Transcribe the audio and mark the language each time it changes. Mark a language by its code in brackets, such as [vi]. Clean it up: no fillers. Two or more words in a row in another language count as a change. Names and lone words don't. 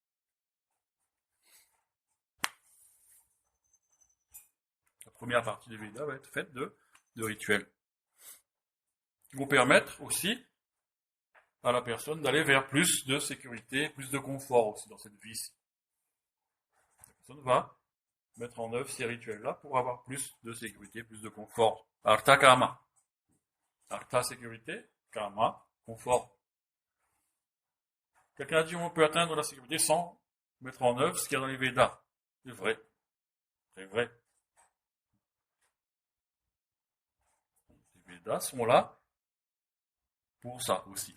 [fr] La première partie des Védas va être faite de rituels. Qui vont permettre aussi à la personne d'aller vers plus de sécurité, plus de confort aussi dans cette vie-ci. La personne va mettre en œuvre ces rituels-là pour avoir plus de sécurité, plus de confort. [sa] अर्थ काम। अर्थ, [fr] sécurité. Kama, confort. Quelqu'un a dit on peut atteindre la sécurité sans mettre en œuvre ce qu'il y a dans les Védas. C'est vrai. C'est vrai. Les Védas sont là pour ça aussi.